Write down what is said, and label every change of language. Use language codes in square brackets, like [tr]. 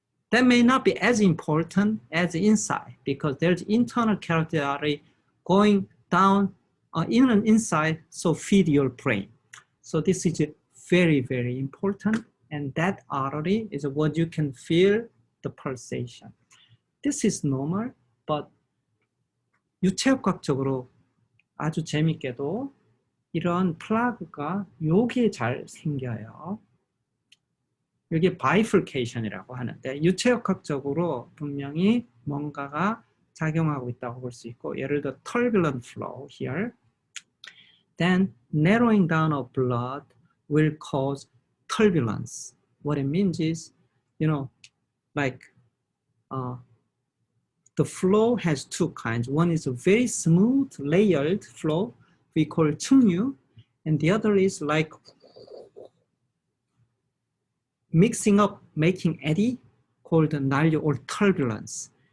[en] That may not be as important as inside because there's internal carotid artery going down in and inside, so feed your brain. So this is very, very important. And that artery is what you can feel the pulsation. This is normal, but [ko] 유체역학적으로 아주 재밌게도 이런 플라그가 여기에 잘 생겨요. 이게 bifurcation이라고 하는데 유체역학적으로 분명히 뭔가가 작용하고 있다고 볼 수 있고, 예를 들어 [en] turbulent flow here, then narrowing down of blood will cause turbulence. What it means is, you know, like the flow has two kinds. One is a very smooth layered flow we call 층류, and the other is like mixing up, making eddy, called 난류 or turbulence.